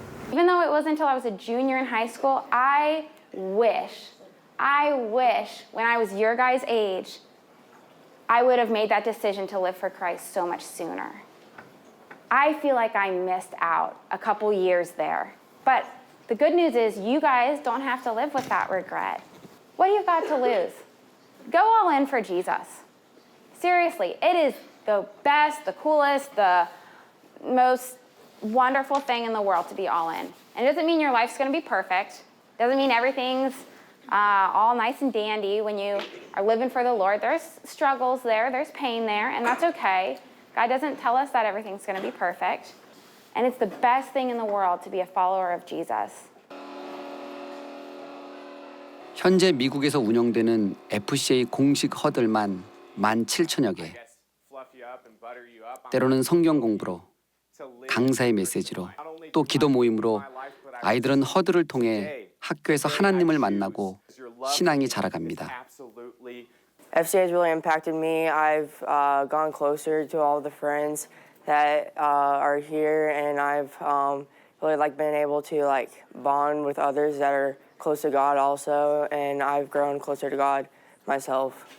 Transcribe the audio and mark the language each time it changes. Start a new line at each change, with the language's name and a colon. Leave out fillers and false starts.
English: Even though it wasn't until I was a junior in high school, I wish when I was your guys' age, I would have made that decision to live for Christ so much sooner. I feel like I missed out a couple years there. But the good news is you guys don't have to live with that regret. What do you got to lose? Go all in for Jesus. Seriously, it is the best, the coolest, the most wonderful thing in the world to be all in. And it doesn't mean your life's going to be perfect. It doesn't mean everything's all nice and dandy when you are living for the Lord. There's struggles there, there's pain there, and that's okay. God doesn't tell us that everything's going to be perfect. And it's the best thing in the world to be a follower of Jesus.
Korean: 현재 미국에서 운영되는 FCA 공식 허들만 17,000여 개. 때로는 성경 공부로, 강사의 메시지로, 또 기도 모임으로 아이들은 허들을 통해 학교에서 하나님을 만나고 신앙이 자라갑니다.
English: FCA has really impacted me. I've gone closer to all the friends that are here, and I've really been able to bond with others that are close to God also, and I've grown closer to God myself.